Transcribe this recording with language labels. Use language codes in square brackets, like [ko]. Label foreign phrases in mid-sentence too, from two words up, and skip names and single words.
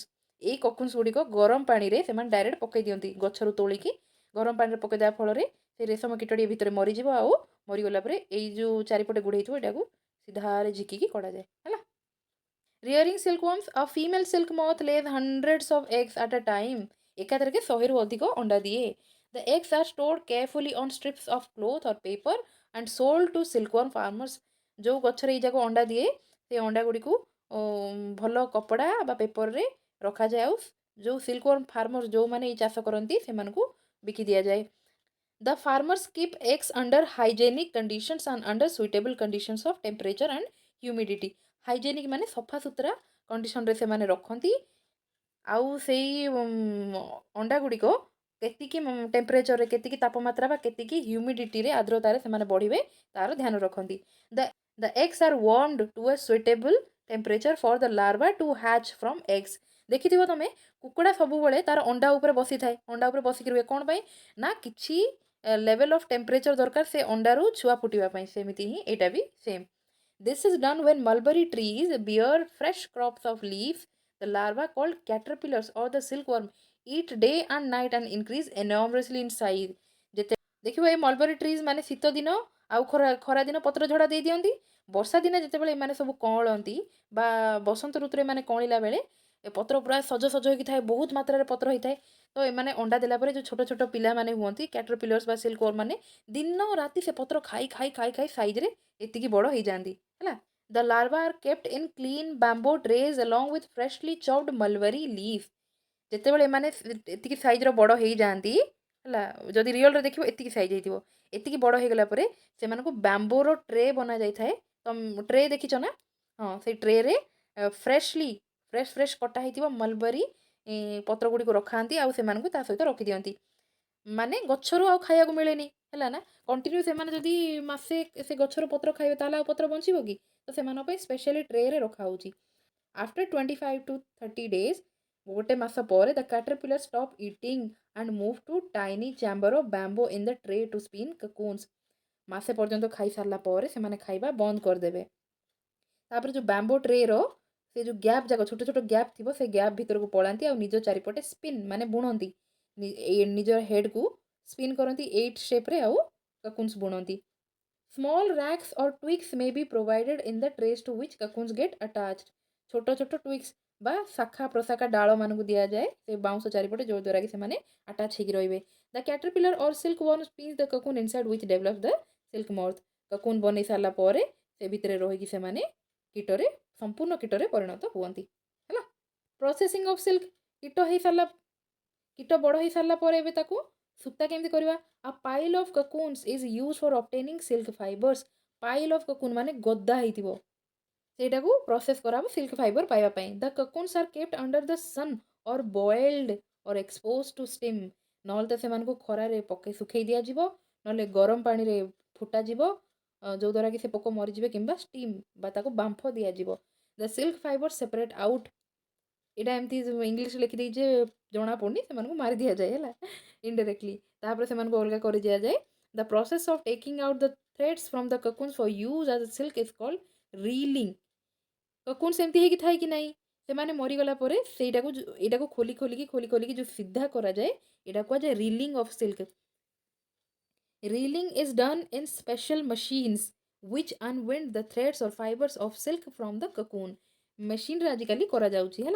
[or] ଏଇ କକୁନ୍ସ ଗୁଡ଼ିକ ଗରମ ପାଣିରେ ସେମାନେ ଡାଇରେକ୍ଟ ପକାଇ ଦିଅନ୍ତି ଗଛରୁ ତୋଳିକି ଗରମ ପାଣିରେ ପକାଇ ଦେବା ଫଳରେ ସେ ରେଶମ କୀଟଟି ଭିତରେ ମରିଯିବ ଆଉ ମରିଗଲା ପରେ ଏଇ ଯେଉଁ ଚାରିପଟେ ଗୁଡ଼େଇଥିବ ଏଇଟାକୁ ସିଧାରେ ଝିକିକି କଢ଼ାଯାଏ ହେଲା। [en] Rearing silkworms a female silk moth lays hundreds of eggs at a time. [or] ଏକାଥରକେ 100ରୁ ଅଧିକ ଅଣ୍ଡା ଦିଏ। [en] The eggs are stored carefully on strips of cloth or paper and sold to silkworm farmers. [or] ଯେଉଁ ଗଛରେ ଏଇ ଯାକ ଅଣ୍ଡା ଦିଏ ସେ ଅଣ୍ଡା ଗୁଡ଼ିକୁ ଭଲ କପଡ଼ା ବା ପେପରରେ ରଖାଯାଏ ଆଉ ଯେଉଁ [en] silkworm farmer [or] ଯେଉଁମାନେ ଏଇ ଚାଷ କରନ୍ତି ସେମାନଙ୍କୁ ବିକି ଦିଆଯାଏ. [en] The farmers keep eggs under hygienic conditions and under suitable conditions of temperature and humidity. [or] Hygienic ମାନେ ସଫା ସୁତରା କଣ୍ଡିସନରେ ସେମାନେ ରଖନ୍ତି ଆଉ ସେଇ ଅଣ୍ଡା ଗୁଡ଼ିକ କେତିକି ଟେମ୍ପରେଚରରେ କେତିକି ତାପମାତ୍ରା ବା କେତିକି ହ୍ୟୁମିଡିଟିରେ ଆର୍ଦ୍ରତାରେ ସେମାନେ ବଢ଼ିବେ ତାର ଧ୍ୟାନ ରଖନ୍ତି. [en] The eggs are warmed to a suitable temperature for the larva to hatch from eggs. [or] ଦେଖିଥିବ ତମେ କୁକୁଡ଼ା ସବୁବେଳେ ତାର ଅଣ୍ଡା ଉପରେ ବସିଥାଏ, ଅଣ୍ଡା ଉପରେ ବସିକି ରୁହେ କ'ଣ ପାଇଁ ନା କିଛି [en] level of temperature [or] ଦରକାର ସେ ଅଣ୍ଡାରୁ ଛୁଆ ଫୁଟିବା ପାଇଁ, ସେମିତି ହିଁ ଏଇଟା ବି ସେମ୍. [en] This is done when mulberry trees bear fresh crops of leaves. The larvae called caterpillars or the silkworm eat day and night and increase enormously in size. [or] ଦେଖିବ ଏ [en] mulberry trees [or] ମାନେ ଶୀତ ଦିନ ଆଉ ଖରା ଦିନ ପତ୍ର ଝଡ଼ା ଦେଇ ଦିଅନ୍ତି. ବର୍ଷା ଦିନେ ଯେତେବେଳେ ଏମାନେ ସବୁ କଅଁଳନ୍ତି ବା ବସନ୍ତ ଋତୁରେ ଏମାନେ କଅଁଳିଲା ବେଳେ ଏ ପତ୍ର ପୁରା ସଜ ସଜ ହେଇକି ଥାଏ, ବହୁତ ମାତ୍ରାରେ ପତ୍ର ହେଇଥାଏ. ତ ଏମାନେ ଅଣ୍ଡା ଦେଲା ପରେ ଯେଉଁ ଛୋଟ ଛୋଟ ପିଲାମାନେ ହୁଅନ୍ତି କ୍ୟାଟରପିଲର୍ସ ବା ସିଲ୍କୱାର୍ମ ମାନେ ଦିନ ରାତି ସେ ପତ୍ର ଖାଇ ଖାଇ ଖାଇ ଖାଇ ସାଇଜ୍ରେ ଏତିକି ବଡ଼ ହେଇଯାଆନ୍ତି ହେଲା. [en] The larvae are kept in clean bamboo trays along with freshly chopped mulberry leaf. [or] ଯେତେବେଳେ ଏମାନେ ଏତିକି ସାଇଜ୍ର ବଡ଼ ହେଇଯାଆନ୍ତି ହେଲା, ଯଦି ରିଅଲ୍ରେ ଦେଖିବ ଏତିକି ସାଇଜ୍ ହେଇଥିବ, ଏତିକି ବଡ଼ ହେଇଗଲା ପରେ ସେମାନଙ୍କୁ ବ୍ୟାମ୍ବୋର ଟ୍ରେ ବନାଯାଇଥାଏ. ଟ୍ରେ ଦେଖିଛ ନା? ହଁ, ସେଇ ଟ୍ରେରେ ଫ୍ରେଶ୍ କଟା ହେଇଥିବ ମଲବରୀ ପତ୍ର ଗୁଡ଼ିକୁ ରଖାନ୍ତି ଆଉ ସେମାନଙ୍କୁ ତା ସହିତ ରଖିଦିଅନ୍ତି. ମାନେ ଗଛରୁ ଆଉ ଖାଇବାକୁ ମିଳେନି ହେଲା ନା, କଣ୍ଟିନ୍ୟୁ ସେମାନେ ଯଦି ମାସେ ସେ ଗଛର ପତ୍ର ଖାଇବେ ତାହେଲେ ଆଉ ପତ୍ର ବଞ୍ଚିବ କି? ତ ସେମାନଙ୍କ ପାଇଁ ସ୍ପେଶାଲି ଟ୍ରେରେ ରଖାହେଉଛି. [en] After 25 to 30 days, [or] ଗୋଟେ ମାସ ପରେ [en] the caterpillar stop eating and move to tiny chamber of bamboo in the tray to spin cocoons. [or] ମାସେ ପର୍ଯ୍ୟନ୍ତ ଖାଇସାରିଲା ପରେ ସେମାନେ ଖାଇବା ବନ୍ଦ କରିଦେବେ. ତାପରେ ଯେଉଁ [en] bamboo tray [or] ସେ ଯେଉଁ ଗ୍ୟାପ୍ ଯାକ ଛୋଟ ଛୋଟ ଗ୍ୟାପ୍ ଥିବ ସେ ଗ୍ୟାପ୍ ଭିତରକୁ ପଳାନ୍ତି ଆଉ ନିଜ ଚାରିପଟେ ସ୍ପିନ୍ ମାନେ ବୁଣନ୍ତି, ନିଜର ହେଡ଼୍କୁ ସ୍ପିନ୍ କରନ୍ତି 8 ସେପ୍ରେ ଆଉ cocoons ବୁଣନ୍ତି. [en] Small racks or twigs may be provided in the trays to which cocoons get attached. [or] ଛୋଟ ଛୋଟ twigs ବା ଶାଖା ପ୍ରଶାଖା ଡାଳମାନଙ୍କୁ ଦିଆଯାଏ ସେ ବାଉଁଶ ଚାରିପଟେ ଯେଉଁଦ୍ୱାରା କି ସେମାନେ ଆଟାଚ୍ ହେଇକି ରହିବେ. [en] The caterpillar or silkworm spins the cocoon inside which develops the silk moth. [or] cocoon ବନେଇ ସାରିଲା ପରେ ସେ ଭିତରେ ରହିକି ସେମାନେ କୀଟରେ ସମ୍ପୂର୍ଣ୍ଣ କୀଟରେ ପରିଣତ ହୁଅନ୍ତି ହେଲା. [en] processing of silk [or] କୀଟ ହେଇସାରିଲା କୀଟ ବଡ଼ ହେଇସାରିଲା ପରେ ଏବେ ତାକୁ ସୂତା କେମିତି କରିବା? [en] A pile of cocoons is used for obtaining silk fibers. Pile of cocoon [or] ମାନେ ଗଦା ହେଇଥିବ ସେଇଟାକୁ ପ୍ରୋସେସ୍ କରାହବ [en] silk fiber [or] ପାଇବା ପାଇଁ. [en] The cocoons are kept under the sun or boiled or exposed to steam. [or] ନହେଲେ ତ ସେମାନଙ୍କୁ ଖରାରେ ଶୁଖେଇ ଦିଆଯିବ, ନହେଲେ ଗରମ ପାଣିରେ ଫୁଟାଯିବ ଯେଉଁଦ୍ୱାରା କି ସେ ପୋକ ମରିଯିବେ, କିମ୍ବା ଷ୍ଟିମ୍ ବା ତାକୁ ବାମ୍ଫ ଦିଆଯିବ. [en] The silk fiber separate out. [or] ଏଇଟା ଏମିତି ଇଂଲିଶରେ ଲେଖିଦେଇଛେ ଜଣା ପଡ଼ୁନି, ସେମାନଙ୍କୁ ମାରି ଦିଆଯାଏ ହେଲା ଇନଡାଇରେକ୍ଟଲି. ତାପରେ ସେମାନଙ୍କୁ ଅଲଗା କରି ଦିଆଯାଏ. [en] The process of taking out the threads from the cocoons for use as silk is called reeling. [or] cocoon ସେମିତି ହେଇକି ଥାଏ କି ନାହିଁ, ସେମାନେ ମରିଗଲା ପରେ ଏଇଟାକୁ ଖୋଲିକି ଯେଉଁ ସିଧା କରାଯାଏ ଏଇଟା କୁହାଯାଏ [en] reeling of silk. Reeling is done in special machines which unwind the threads or fibers of silk from the cocoon. [or] ମେସିନ୍ରେ ଆଜିକାଲି କରାଯାଉଛି ହେଲା.